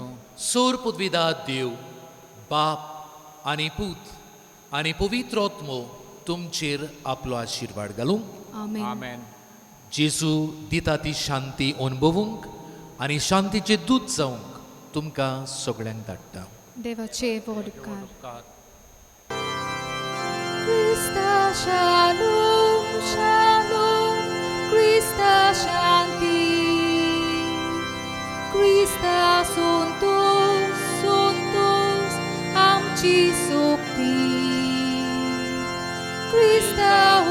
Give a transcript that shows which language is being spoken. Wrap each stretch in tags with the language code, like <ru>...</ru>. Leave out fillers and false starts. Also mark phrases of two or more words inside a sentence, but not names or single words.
<kok>सोर पदवीदार देव बाप आनी पूत आनी पवित्र आत्मो तुमचेर आपलो आशिर्वाद घालूं. आमेन. जेजू दिता ती शांती अनुभवूंक आनी शांतीचे दूत जावंक तुमकां सगळ्यांक धाडटा. देवाचे वडकार. उपकार. Krista shalom, shalom, Krista shanti, Krista santos, santos, amchi sokti, Krista</kok>